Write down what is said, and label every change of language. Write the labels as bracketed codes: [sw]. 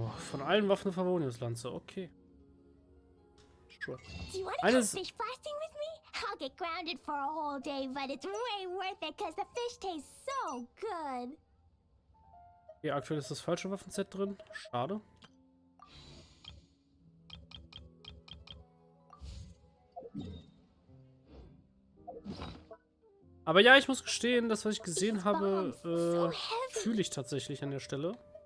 [de] Von allen Waffen eine Favoniuslanze, okay. [en] Sure. Do you want to go fish blasting with me? I'll get grounded for a whole day, but it's way worth it because the fish tastes so good. [de] Okay, aktuell ist das falsche Waffenset drin. Schade. Aber ja, ich muss gestehen, das, was ich gesehen habe, fühle ich tatsächlich an der Stelle.